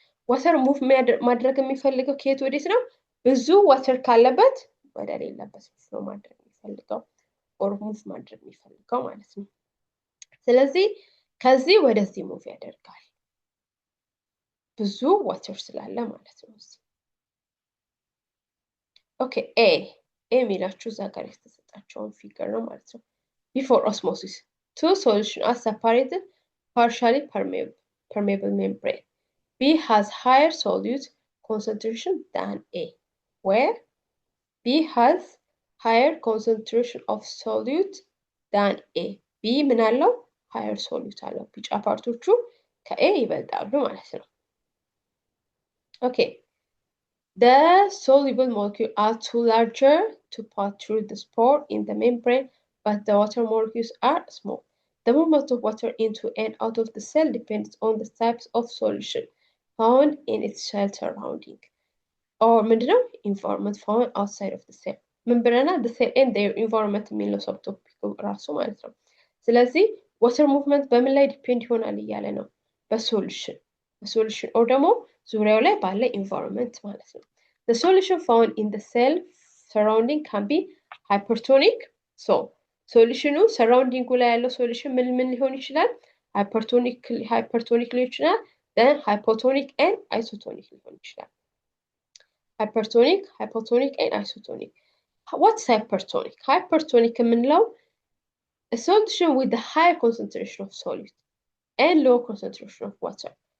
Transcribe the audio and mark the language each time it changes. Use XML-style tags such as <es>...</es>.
<am>Water move ማድረግ የሚፈልገው ከየት ወዴት ነው? ብዙ water ካለበት ወደ ሌለበት ፍሎ ማድረግ የሚፈልገው or move ማድረግ የሚፈልገው ማለት ነው። ስለዚህ ከዚህ ወደዚህ move ያደርጋል ብዙ water ስላለ ማለት ነው። Okay, A የሚላችሁ እዛ ጋር የተሰጣቸውን ፊገር ነው ማለት ነው።</am> <en>Before osmosis, two solutions are separated partially permeable membrane. B has higher solute concentration than A, where B has higher concentration of solute than A.</en> <am>B ምን አለው?</am> <en>higher solute</en> <am>አለው። ቢጫ ፓርቶቹ ከA ይበልጣሉ ማለት ነው። Okay.</am> <en>The soluble molecules are too larger to pass through the spore in the membrane, but the water molecules are small. The movement of water into and out of the cell depends on the types of solution found in its cell surrounding, or</en> <am>ምንድነው?</am> <en>environment found outside of the cell. membrane the cell and their environment</en> <am>የሚለው subtopic ራሱ ማለት ነው። ስለዚህ water movement በምን ላይ ዲፔንድ ይሆናል እያለ ነው? በሶሉሽን or ደግሞ ዙሪያው ላይ ባለ environment ማለት ነው።</am> <en>The solution found in the cell surrounding can be hypertonic.</en> <am>So, solution surrounding ላይ ያለው solution ምን ሊሆን ይችላል?</am> <en>hypertonic</en> <am>ሊሆን ይችላል።</am> <en>then hypotonic and isotonic ሊሆን ይችላል። hypertonic and isotonic. What's hypertonic? Hypertonic</en> <am>የምንለው</am> <en>a solution with the high concentration of solute and low concentration of water.</en>